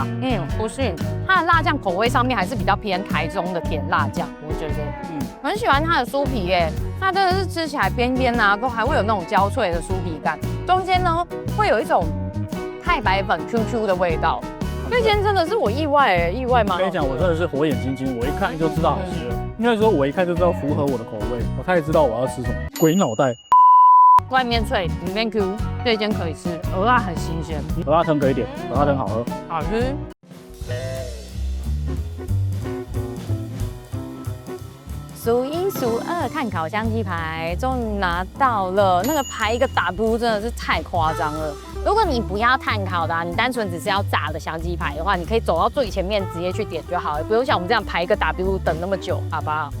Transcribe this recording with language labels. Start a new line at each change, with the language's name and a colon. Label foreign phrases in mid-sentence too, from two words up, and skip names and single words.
Chinese: 不是，它的辣醬口味上面還是比较偏台中的甜辣醬，我觉得，很喜歡它的酥皮耶，它真的是吃起來邊邊啊都還會有那種焦脆的酥皮感，中間呢會有一種太白粉 QQ 的味道。那間真的是我意外嗎？我跟你講，我真的是火眼金睛，我一看就知道好吃了。應該說，我一看就知道符合我的口味，我開始知道我要吃什麼。鬼腦袋。外面脆，裡面 Q，這間可以吃，蚵仔很新鮮，蚵仔湯可以點，蚵仔湯好喝，好吃。數一數二碳烤香雞排，終於拿到了。那個排一個 W 真的是太誇張了。如果你不要碳烤的，你單純只是要炸的香雞排的話，你可以走到最前面直接去點就好了，不用像我們這樣排一個 W 等那麼久，好不好？